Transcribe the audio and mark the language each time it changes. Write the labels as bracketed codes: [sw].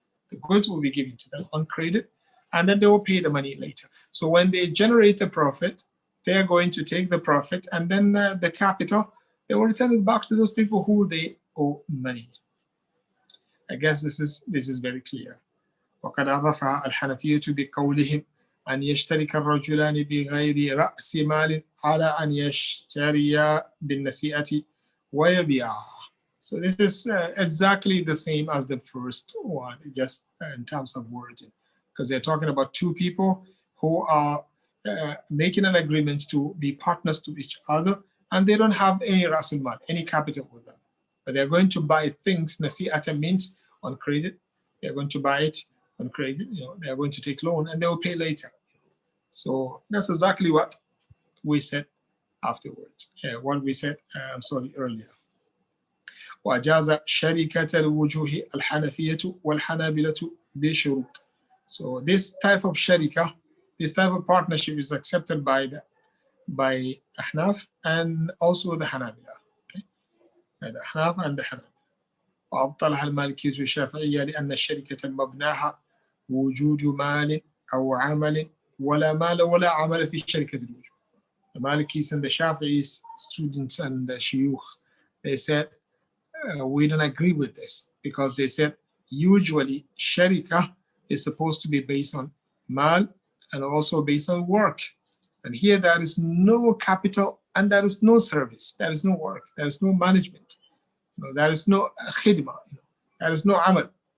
[en] The goods will be given to them on credit, and then they will pay the money later. So when they generate a profit, they are going to take the profit, and then the capital, they will return it back to those people who they owe money. I guess this is very clear. [ar] وقد عرفها الحنفية بقولهم أن يشترك الرجلان بغير رأس مال على أن يشتريا بالنسيئة ويبيعا. [en] So this is exactly the same as the first one, just in terms of wording, because they're talking about 2 people who are making an agreement to be partners to each other, and they don't have any rasul mal, any capital with them. But they're going to buy things. Nasi'ata means on credit. They're going to buy it on credit. They're going to take loan and they will pay later. So that's exactly what we said afterwards. What we said, earlier. [ar] وأجاز شركة الوجوه الحنفية والحنابلة بشروط. [en] So this type of sharika, this type of partnership is accepted by Ahnaf and also the Hanabila. Okay? The Ahnaf and the Hanabila. [ar] وأبطلها المالكية والشافعية لأن الشركة مبناها وجود مال أو عمل ولا مال ولا عمل في شركة الوجوه. [en] The Malikis and the Shafi'is, students and the Shuyukh, they said, we don't agree with this, because they said usually sharika is supposed to be based on mal and also based on work. And here there is no capital and there is no service, there is no work, there is no management, there is no khidmah, there is no amal.